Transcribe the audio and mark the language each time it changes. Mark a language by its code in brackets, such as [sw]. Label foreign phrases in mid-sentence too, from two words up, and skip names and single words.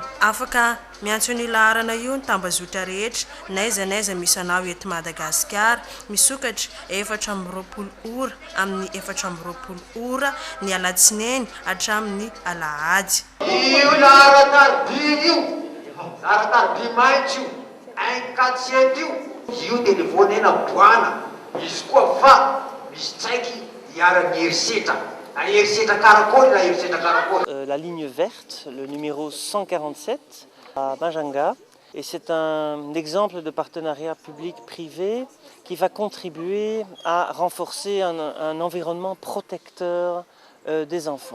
[mg] Afaka miantso an'io laharana io ny tambazotra rehetra naiza misy anao eto Madagasikara misokatra 4:20 ora amin'ny 4:20 ora ny alatsinainy hatramin'ny alahady. Io laharan-tarobia io, laharan-tarobia maintso io, 147 io dia ny voanena boana. Izy koa fa misy tsaiky hiarany herisetra. [fr] La ligne verte, le numéro 147 à Majanga, et c'est un exemple de partenariat public-privé qui va contribuer à renforcer un environnement protecteur des enfants.